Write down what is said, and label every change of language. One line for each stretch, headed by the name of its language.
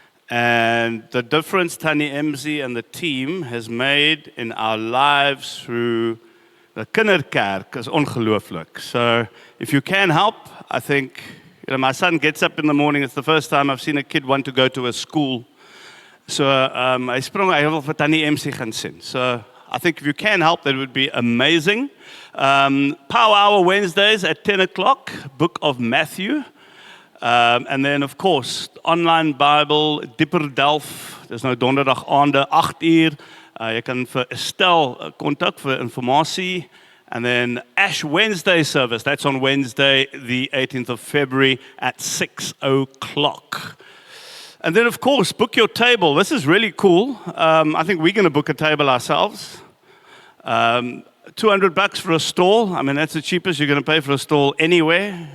English: And the difference Tannie MC and the team has made in our lives through the kinderkerk is ongelooflik. So if you can help, I think, you know, my son gets up in the morning. It's the first time I've seen a kid want to go to a school.
Afrikaans: So hy wil vir Tannie MC gaan sien.
English: So I think if you can help, that would be amazing. Power Hour Wednesdays at 10 o'clock, Book of Matthew. And then, of course, online Bible, Dieper Delf. There's no
Afrikaans: donderdag aande, 8 uur. Jy kan vir Estelle kontak vir informasie.
English: And then Ash Wednesday service. That's on Wednesday, the 18th of February at 6 o'clock. And then, of course, book your table. This is really cool. I think we're going to book a table ourselves. $200 for a stall. I mean, that's the cheapest you're going to pay for a stall anywhere.